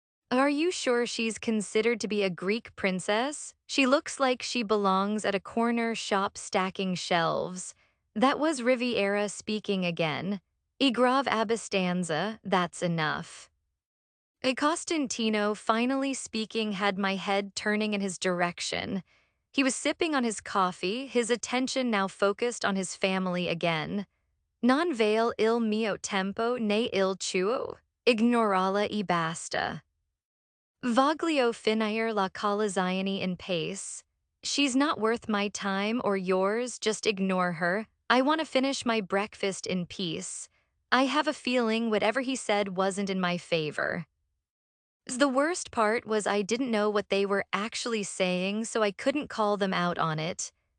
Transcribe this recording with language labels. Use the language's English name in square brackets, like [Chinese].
[English] Are you sure she's considered to be a Greek princess? She looks like she belongs at a corner shop stacking shelves. That was Riviera speaking again. [Italian] Igrav Abastanza, [English] that's enough. Costantino finally speaking had my head turning in his direction. He was sipping on his coffee, his attention now focused on his family again. [Italian] Non vale il mio tempo né il tuo. Ignorala e basta. Voglio finire la colazione in pace. [English] She's not worth my time or yours, just ignore her. I want to finish my breakfast in peace. I have a feeling whatever he said wasn't in my favor. The worst part was I didn't know what they were actually saying, so I couldn't call them out on it.